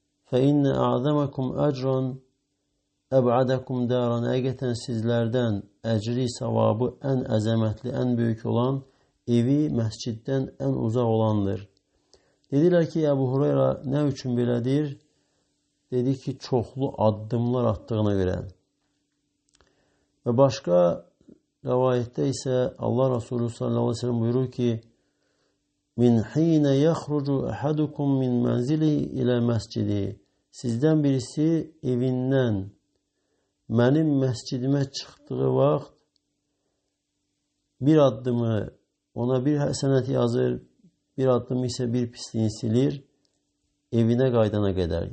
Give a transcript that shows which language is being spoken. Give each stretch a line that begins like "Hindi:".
Arabic: فَاِنَّ أَعْظَمَكُمْ أَجْرًا أَبْعَدَكُمْ دَارًا
Azerbaijani: həqiqətən sizlərdən əcri, savabı ən əzəmətli, ən böyük olan evi məsciddən ən uzaq olandır. Dedilər ki, Əbu Hureyra nə üçün belədir? Dedi ki, çoxlu addımlar attığına görə. Və başqa rəvayətdə isə Allah Resulü sallallahu aleyhi ve sellem buyurur ki,
Arabic: min hine yaxrucu ahadukum min manzili ilə məscidi.
Azerbaijani: Sizdən birisi evindən mənim məscidimə çıxdığı vaxt bir addımı ona bir həsənət yazır, bir addımı isə bir pisliğini silir, evinə qaydana qədər.